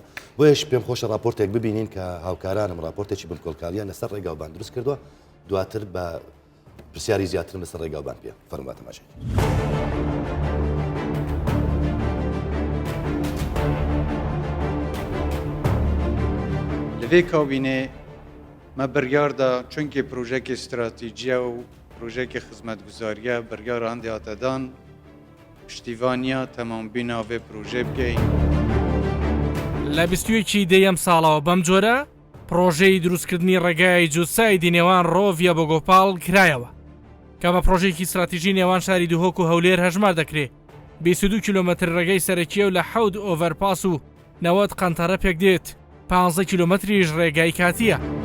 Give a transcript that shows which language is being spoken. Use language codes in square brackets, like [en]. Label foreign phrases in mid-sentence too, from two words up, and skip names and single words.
[ckb] بۆیش پێم خۆشە راپۆرتێک ببینین کە هاوکارانم راپۆرتێکی بنکۆڵکاریان لەسەر ڕێگاوبان دروست کردووە دواتر بە پرسیاری زیاتر بەسەر ڕێگاوبان پێ فەرمووە تەماشای. [ku] لەوێ کابینێ me biryar da çunkê projeyekê stratejiya û projeyekê xizmetguzariya biryara hindê hate dan piştîvaniya temambîna vê projê bikeyin. [ckb] لە 21 دەیەم ساڵەوە بەم جۆرە پرۆژەی دروستکردنی ڕێگای جوسایدی نێوان ڕۆڤە بۆ گۆپاڵ کرایەوە کە بە پرۆژێکی استراتیژی نێوان شاری دوهۆک و هەولێر هەژمار دەکرێت 22 کیلومتر ڕێگەی سەرەکیە و لە 7 ئۆڤەرپاس و 90 قەنتەرە پێک دێت 15 کیلومتریش ڕێگای کاتیە.